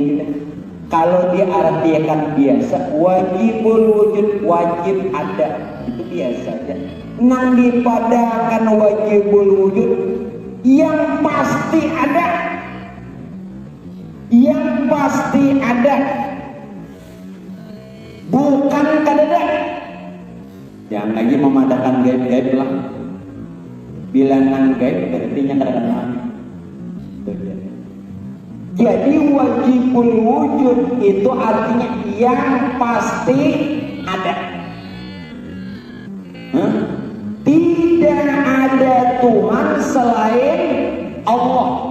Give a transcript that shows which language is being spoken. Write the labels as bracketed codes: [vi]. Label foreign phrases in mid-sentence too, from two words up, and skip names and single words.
[id] Kalau diartikan biasa, [ar] wajibul wujud, [id] wajib ada, itu biasa aja. [bjn] Nang dipadakan [ar] wajibul wujud, [bjn] yang pasti ada, yang pasti ada, bukan kadada. Jangan lagi memadakan gaib-gaib lah. [id] Bilangan gaib artinya kadang-kadang. Jadi [ar] wajibul wujud [id] itu artinya yang pasti ada. Tidak ada Tuhan selain Allah.